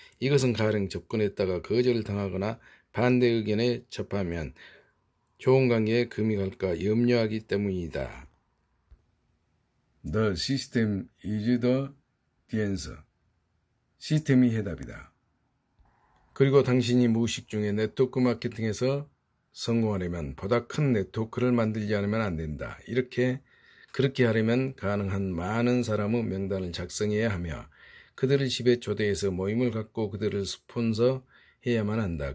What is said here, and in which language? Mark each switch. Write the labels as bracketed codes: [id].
[ko] 이것은 가령 접근했다가 거절을 당하거나 반대 의견에 접하면 좋은 관계에 금이 갈까 염려하기 때문이다. [en] The system is the answer. [ko] 시스템이 해답이다. 그리고 당신이 무의식 중에 네트워크 마케팅에서 성공하려면 보다 큰 네트워크를 만들지 않으면 안 된다. 그렇게 하려면 가능한 많은 사람의 명단을 작성해야 하며 그들을 집에 초대해서 모임을 갖고 그들을 스폰서 해야만 한다.